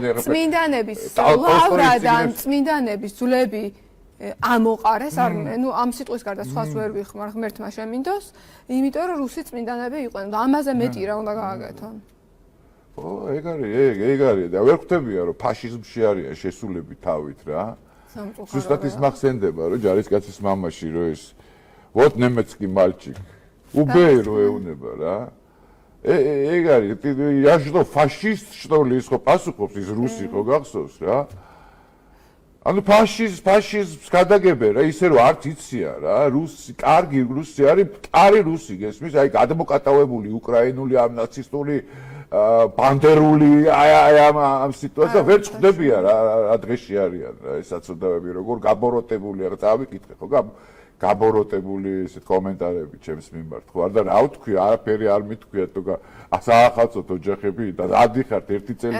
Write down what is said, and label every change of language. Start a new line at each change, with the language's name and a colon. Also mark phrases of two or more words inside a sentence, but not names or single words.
Georgian: წმინდანების ლავრადან წმინდანების ძვლები ამოყარეს არ ნუ ამ სიტყვის გარდა სხვას ვერ ვიხმარ ღმერთმა შემინდოს იმიტომ რომ რუსი წმინდანები იყვნენ და ამაზე მეტი რა უნდა გააკეთონ ო ეგ არის და ვერ ხვდებია რომ ფაშიზმში არიან შესულები თავით რა ზუსტად ის მახსენდება რომ ჯარისკაცის მამაში რო ეს
Russian: вот немецкий мальчик убей
Georgian: რო ეუნება რა ეგ არის
Russian: я что фашист что ли
Georgian: ის ხო პასუხობს ის რუსი ხო გახსოვს რა ანუ ფაშიზმს გადაგებენ რა ისე რომ არც იციან რა რუსი კარგი რუსი არის მყარი რუსი გესმის აი გადმოკატავებული უკრაინული ამ ნაცისტული ბანდერული აი ამ სიტუაცია ვერ ხვდებიან რა დღეში არიან რა ეს საწოდავები როგორ გაბოროტებული რა წავიკითხე ხო გაბოროტებული ესეთ კომენტარები ჩემს მიმართ ხო არ და რა ვთქვი არაფერი არ მithქვია თუ საახალწლო ოჯახები და ადიხართ ერთი წელი